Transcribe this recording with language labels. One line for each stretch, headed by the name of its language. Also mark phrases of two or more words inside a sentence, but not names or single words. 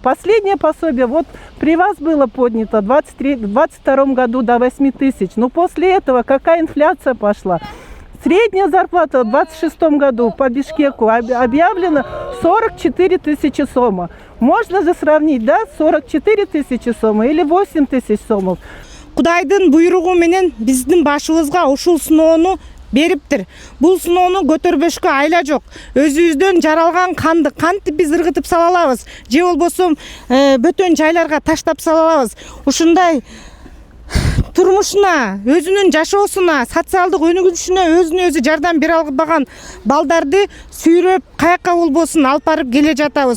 Russian: Последнее пособие вот при вас было поднято в 2022 году до 8 тысяч. Но после этого какая инфляция пошла? Средняя зарплата в 2026 году по Бишкеку объявлена 44 тысячи сома. Можно же сравнить, да, 44 тысячи сома или 8 тысяч сомов.
Kyrgyz: Кудайдын буйругу менен биздин башыбызга ушул сыноону бериптир. Бул сыноону көтөрбөшкө айла жок. Өзүбүздөн жаралган канды кантип биз ыргытып сала алабыз же болбосо бөтөн жайларга таштап сала алабыз. Ушундай турмушуна, өзүнүн жашоосуна, социалдык өнүгүшүнө өзүнө өзү жардам бере албаган балдарды сүйрөп каяка болбосун алып барып келе жатабыз.